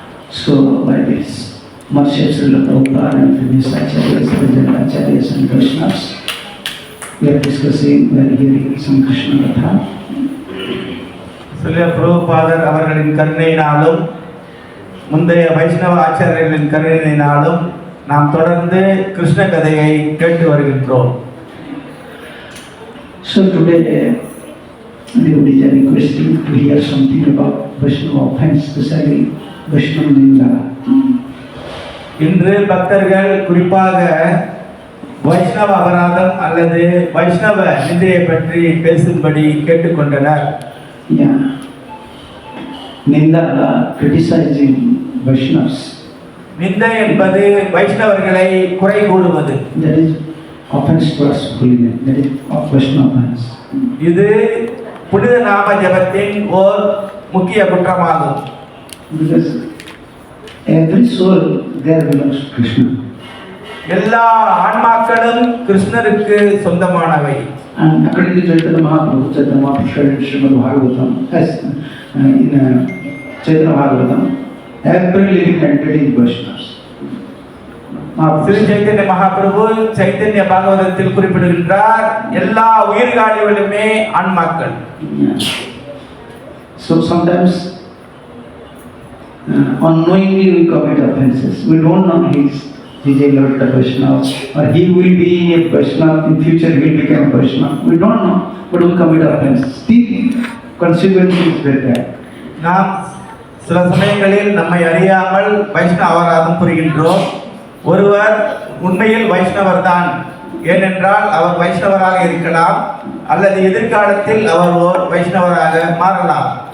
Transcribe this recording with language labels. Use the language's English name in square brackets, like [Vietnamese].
[English] So by this mercy of Srila Prabhupada and previous acharyas, present acharyas and Vaishnavas, we are discussing, we are hearing some Krishna Katha. [Tamil] Srila Prabhupada அவர்களின் கருணையினாலும் முந்தைய வைஷ்ணவ ஆச்சாரியர்களின் கருணையினாலும் நாம் தொடர்ந்து கிருஷ்ண கதையை கேட்டு வருகின்றோம். [English] So today the Buddha is requesting to hear something about Vaishnava offense, especially Vaishnava Ninda. [Tamil] இன்று பக்தர்கள் குறிப்பாக வைஷ்ணவ அபராதம் அல்லது வைஷ்ணவ நிந்தையை பற்றி பேசும்படி கேட்டுக்கொண்டனர். [English] Yeah. Ninda criticizing Vaishnavas. [Tamil] நிந்தை என்பது வைஷ்ணவர்களை குறை கூறுவது. [English] That is offense towards holiness. That is Vaishnava offense. [Tamil] இது புனித நாம ஜபத்தின் ஓர் முக்கிய குற்றமாகும். [English] Because every soul there belongs to Krishna. [Tamil] எல்லா ஆன்மாக்களும் கிருஷ்ணருக்கு சொந்தமானவை. [English] And according to Chaitanya Mahaprabhu said in Srimad Bhagavatam, as in Chaitanya Bhagavatam, every living entity is Vaishnavas. [Tamil] Sri Chaitanya Mahaprabhu Chaitanya பாகவதத்தில் குறிப்பிடுகின்றார், எல்லா உயிர்காலிகளுமே ஆன்மாக்கள். [English] So sometimes unknowingly we commit offenses. We don't know he is a Lord Vaishnava or he will be a Vaishnava in future. He will become a Vaishnava. We don't know, but we commit offenses. Still, consequences is very bad. [Tamil] நாம் சில சமயங்களில் நம்மை அறியாமல் வைஷ்ணவ அபராதம் புரிகின்றோம். ஒருவர் உண்மையில் வைஷ்ணவர் தான், ஏனென்றால் அவர் வைஷ்ணவராக இருக்கலாம் அல்லது எதிர்காலத்தில் அவர் ஓர் வைஷ்ணவராக மாறலாம்.